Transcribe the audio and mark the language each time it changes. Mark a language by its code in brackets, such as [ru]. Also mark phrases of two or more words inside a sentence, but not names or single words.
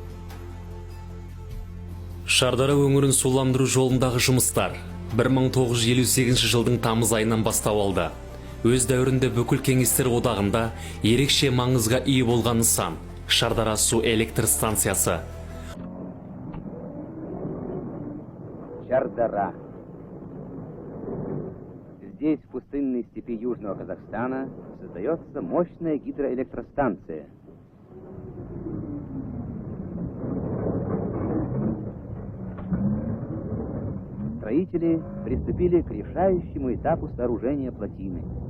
[kk] Шардара өңірін суландыру жолындағы жұмыстар 1958 жылдың тамыз айынан бастау алды. Өз дәуірінде бүкіл кеңестер одағында ерекше маңызға ие болған нысан Шардара су электр станциясы. Шардара. [ru] Здесь, в пустынной степи Южного Казахстана, создается мощная гидроэлектростанция. Строители приступили к решающему этапу сооружения плотины.